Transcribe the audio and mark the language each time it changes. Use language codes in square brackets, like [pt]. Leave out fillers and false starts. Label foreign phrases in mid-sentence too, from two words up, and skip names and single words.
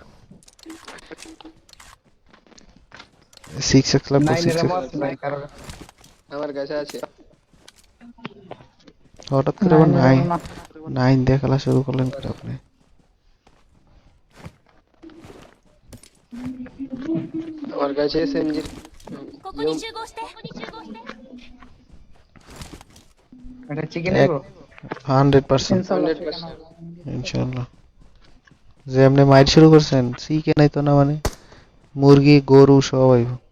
[bn] 6x লাগবো। 9 এর 6x মত নাই কারণ আমার কাছে আছে। হঠাৎ করে আবার 9 দিয়ে খেলা শুরু করলেন করে আপনি। আমার কাছে SMG [ja] ここに集合して。 [bn] এটা চিকেন নেবো। 100% [ar] إن شاء الله. إن شاء الله. [bn] যে আপনি মাইট শুরু করছেন, চিকেন আইতো না মানে মুরগি গরু সব আইব।